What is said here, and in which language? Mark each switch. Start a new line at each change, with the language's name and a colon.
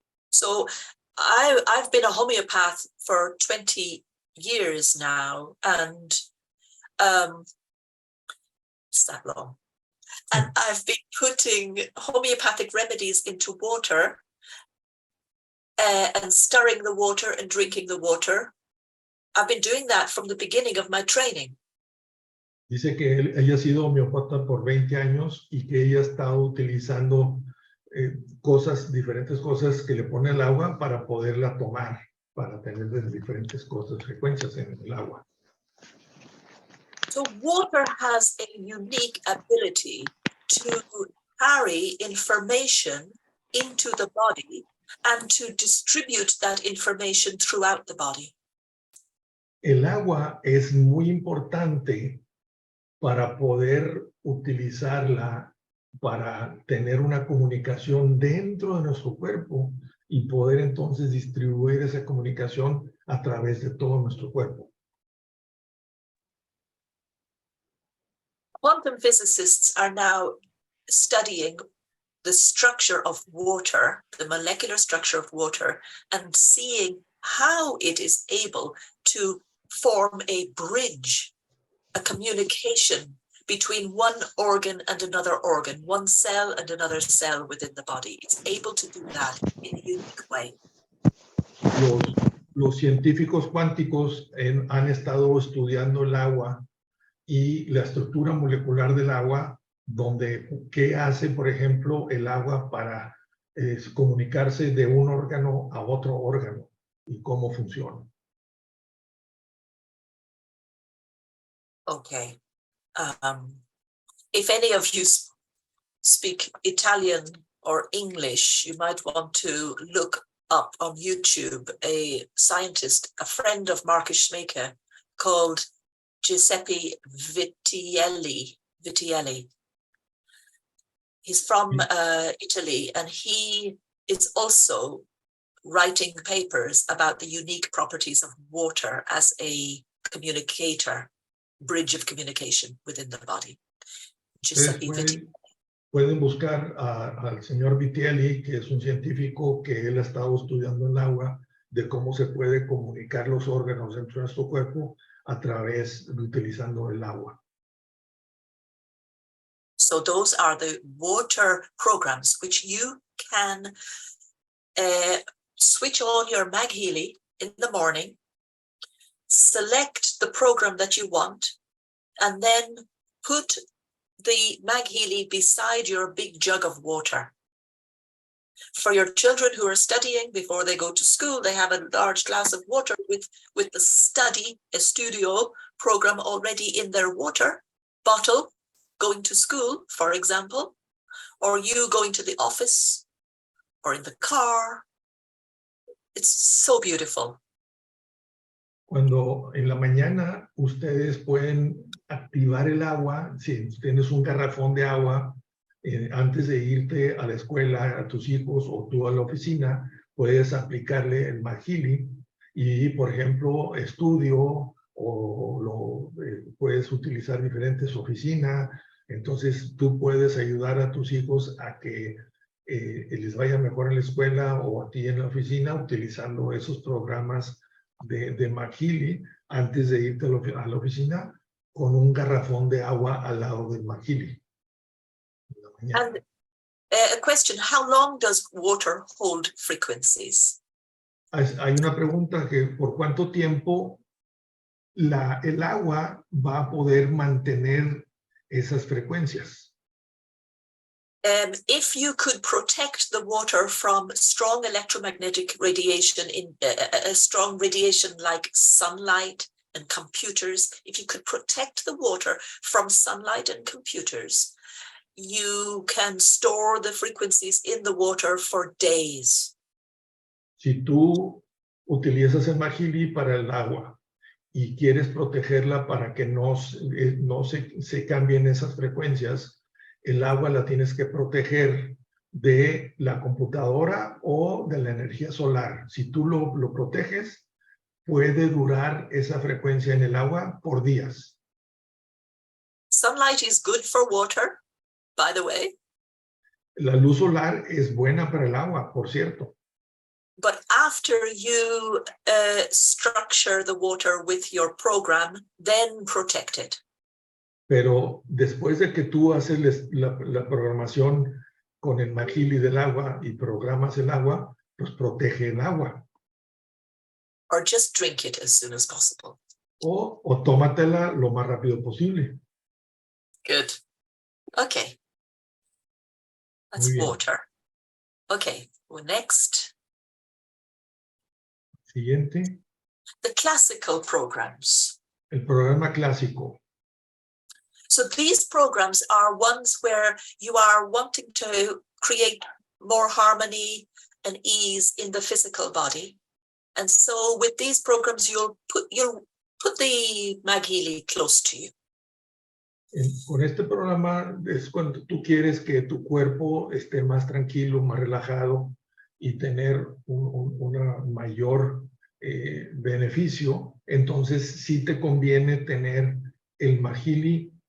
English: So I've been a homeopath for 20 years now, and it's that long. And I've been putting homeopathic remedies into water and stirring the water and drinking the water. I've been doing that from the beginning of my training.
Spanish: Dice que ella ha sido homeopata por 20 años y que ella ha estado utilizando diferentes cosas que le pone al agua para poderla tomar, para tener diferentes cosas, frecuencias en el agua.
English: So water has a unique ability to carry information into the body and to distribute that information throughout the body.
Spanish: El agua es muy importante para poder utilizarla para tener una comunicación dentro de nuestro cuerpo y poder entonces distribuir esa comunicación a través de todo nuestro cuerpo.
English: Quantum physicists are now studying the structure of water, the molecular structure of water, and seeing how it is able to form a bridge, a communication between one organ and another organ, one cell and another cell within the body. It's able to do that in a unique way.
Spanish: Los científicos cuánticos han estado estudiando el agua y la estructura molecular del agua, donde qué hace, por ejemplo, el agua para comunicarse de un órgano a otro órgano y cómo funciona.
English: Okay. If any of you speak Italian or English, you might want to look up on YouTube a scientist, a friend of Marcus Schmaker, called Giuseppe Vitielli. He's from Italy, and he is also writing papers about the unique properties of water as a communicator, bridge of communication within the body. Giuseppe Vitielli.
Spanish: Pueden buscar al señor Vitielli, que es un científico que él ha estado estudiando el agua, de cómo se puede comunicar los órganos dentro de nuestro cuerpo a través de utilizando el agua.
English: So those are the water programs which you can switch on your MagHealy in the morning, select the program that you want, and then put the MagHealy beside your big jug of water. For your children who are studying before they go to school, they have a large glass of water with the studio program already in their water bottle, going to school, for example, or you going to the office or in the car. It's so beautiful.
Spanish: Cuando en la mañana ustedes pueden activar el agua, si tienes un garrafón de agua, antes de irte a la escuela, a tus hijos o tú a la oficina, puedes aplicarle el MagHealy y, por ejemplo, estudio o puedes utilizar diferentes oficinas. Entonces, tú puedes ayudar a tus hijos a que les vaya mejor en la escuela o a ti en la oficina utilizando esos programas de MagHealy antes de irte a la oficina con un garrafón de agua al lado del MagHealy.
English: And a question, how long does water hold frequencies?
Spanish: Hay una pregunta que ¿por cuánto tiempo el agua va a poder mantener esas frecuencias?
English: If you could protect the water from strong electromagnetic radiation, a strong radiation like sunlight and computers, if you could protect the water from sunlight and computers, you can store the frequencies in the water for days.
Spanish: Si tú utilizas el MagHealy para el agua y quieres protegerla para que no se cambien esas frecuencias, el agua la tienes que proteger de la computadora o de la energía solar. Si tú lo proteges, puede durar esa frecuencia en el agua por días.
English: Sunlight is good for water, by the way.
Spanish: La luz solar es buena para el agua, por cierto.
English: But after you structure the water with your program, then protect it.
Spanish: Pero después de que tú haces la programación con el MagHealy del agua y programas el agua, pues protege el agua.
English: Or just drink it as soon as possible.
Spanish: O tómatela lo más rápido posible.
English: Good. Okay. That's water. Okay, well, next.
Spanish: Siguiente.
English: The classical programs.
Spanish: El programa clásico.
English: So these programs are ones where you are wanting to create more harmony and ease in the physical body. And so with these programs, you'll put the MagHealy close to you.
Spanish: Con este programa es cuando tú quieres que tu cuerpo esté más tranquilo, más relajado y tener una mayor beneficio. Entonces sí te conviene tener el MagHealy